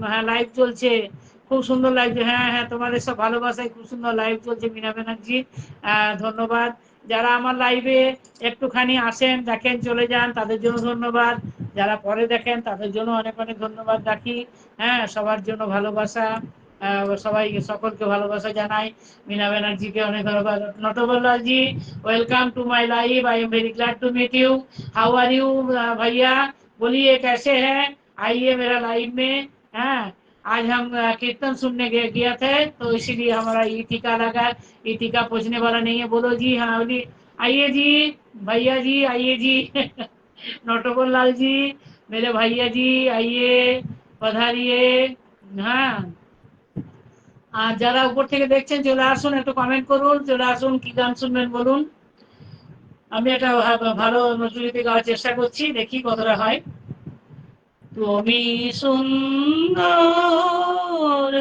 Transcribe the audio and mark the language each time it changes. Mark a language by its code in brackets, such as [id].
[bn] হ্যাঁ, লাইভ চলছে, খুব সুন্দর লাইভ। হ্যাঁ হ্যাঁ, তোমাদের সব ভালোবাসায় খুব সুন্দর লাইভ চলছে মিনা ব্যানার্জি, ধন্যবাদ। যারা আমার লাইভে একটুখানি আসেন, দেখেন, চলে যান, তাদের জন্য ধন্যবাদ। যারা পরে দেখেন তাদের জন্য অনেক অনেক ধন্যবাদ রাখি। হ্যাঁ, সবার জন্য ভালোবাসা, সবাই সকলকে ভালোবাসা জানাই। [en] मीना बनर्जी के [bn] অনেক ধন্যবাদ। [en] Natwar Lal ji, welcome to my live. I am very glad to meet you. How are you भैया? [hi] बोलिए कैसे हैं? आइए मेरा लाइव में। हाँ, आज हम कीर्तन सुनने गया थे, तो इसीलिए हमारा ई टीका लगा। ई टीका पूछने वाला नहीं है। बोलो जी। हाँ बोलिए। आइए जी भैया जी, आइए जी। नटवर लाल जी, मेरे भैया जी, आइए, पधारिए। [bn] हाँ, আর যারা উপর থেকে দেখছেন চলে আসুন, একটু কমেন্ট করুন, চলে আসুন, কি গান শুনবেন বলুন। আমি একটা ভালো নজরুলিতে গাওয়ার চেষ্টা করছি, দেখি কতটা হয়।